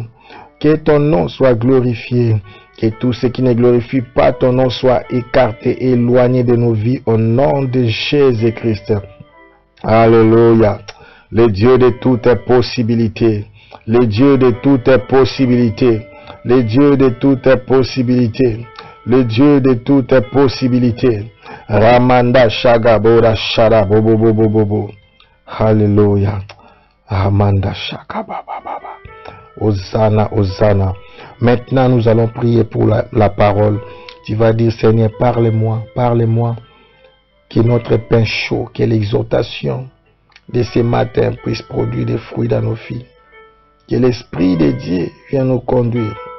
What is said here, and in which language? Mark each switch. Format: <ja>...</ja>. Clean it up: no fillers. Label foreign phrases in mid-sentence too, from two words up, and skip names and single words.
<fr>Que ton nom soit glorifié. Que tout ce qui ne glorifie pas ton nom soit écarté, éloigné de nos vies au nom de Jésus-Christ. Alléluia. Le Dieu de toutes possibilités. Le Dieu de toutes possibilités. Le Dieu de toutes possibilités. Le Dieu de toutes possibilités. Ramanda Shagabora Shara Bobo. Alléluia. Ramanda Shagababa. Hosanna, Hosanna. Maintenant, nous allons prier pour la parole. Tu vas dire, Seigneur, parle-moi, parle-moi. Que notre pain chaud, que l'exhortation de ce matin puisse produire des fruits dans nos vies. Que l'Esprit de Dieu vienne nous conduire.</fr>